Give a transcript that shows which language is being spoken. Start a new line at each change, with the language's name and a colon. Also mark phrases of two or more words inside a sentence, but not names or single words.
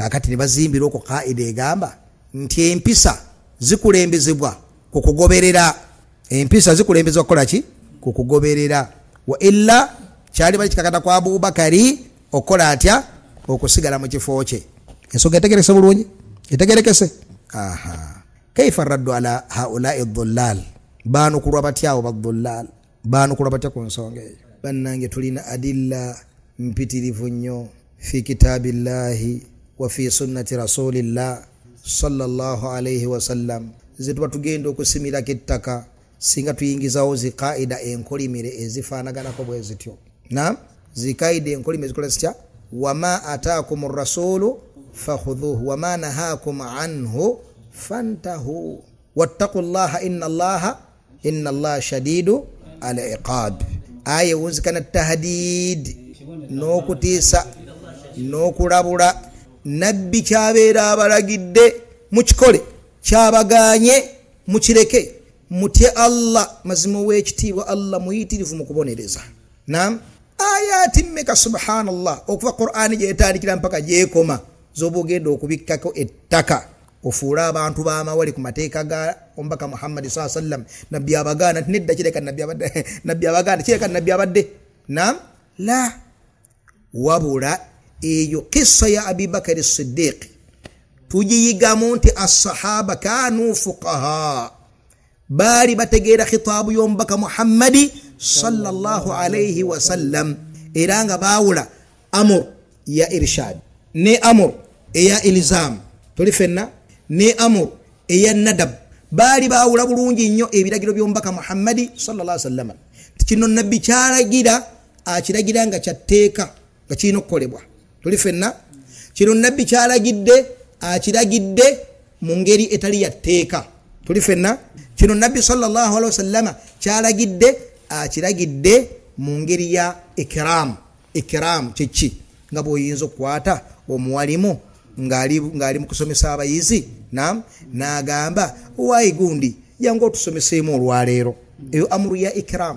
Ganda: kakati ne bazimbira okwo kaida egamba nti empisa zikulembezebwa kukugoberera. Empisa zikulembezebwa kukola ki? Kukugoberera.
Arabic: وإلا
Ganda: kyali bali kikakata kwa Abubakari okola atya? Okusigala mu kifo kye. Ensonga etegerekese bulungi? Etegerekese?
Arabic: كيف ردّ على هؤلاء الضلال?
Ganda: Bano kulwa batyawo badhullal. Bano kulwa batya ku nsonga eyo. Bannange tulina adilla mpitirivu nnyo
Arabic: في كتاب الله وفي سنة رسول الله صلى الله عليه وسلم.
Ganda: Zetuba tugenda okusimira kettaka singa tuyingizawo zikaida enkolimire ezifaanaganako bwe zityo. Naam, zikaida enkolimire zikola zitya?
Arabic: وما آتاكم الرسول فخذوه وما نهاكم عنه فانتهوا واتقوا الله إن الله شديد العقاب.
Ganda: Aya wunzikana tahdid n'okutiisa n'okulabula. Nabbi kyabeera abalagidde mukikole, kyabaganye mukireke, mutye Allah, mazima w'ekitiibwa Allah muyitirivu mu kubonereza. Naam, ayati mmeka subhanallah okuva Qur'ani gyetandikira mpaka gyekoma zoba ogenda okubikkako ettaka ofuula abantu b'amawali ku mateeka ga ombaka Muhammad
Arabic: صلى الله عليه وسلم.
Ganda: Nabbi abagaana nedda kireka nabbi abadde, nabbi abagaana kireka nabbi abadde. Naam, la wabula eyo kissa ya Abi Bakr as-Siddiq tujiyigamu nti
Arabic: الصحابة كانوا فقهاء,
Ganda: bali bategeera khitaabu y'ombaka Muhammadi
Arabic: صلى الله عليه وسلم,
Ganda: era nga baawula amur ya irshad ne amur eya ilzam tuli fenna ne amur eya nadab. Bali baawula bulungi nnyo ebiragiro by'ombaka Muhammadi
Arabic: صلى الله عليه وسلم.
Ganda: Kino nabbi kyalagira akiragira nga kyatteeka nga kirina okukolebwa. Tuli fenna kino nabbi kyalagidde akiragidde mu ngeri etali yatteeka. Tuli fenna kino nabbi
Arabic: صلى الله عليه وسلم
Ganda: kyalagidde akiragidde mu ngeri ya ikram. Ikram kiki? Nga bw'oyinza okukwata omuwalimu ng'ali mu kusomesa abayizi, naam, n'agamba waayi gundi jangu otusomeseemu olwaleero. Eyo amuru ya ikram.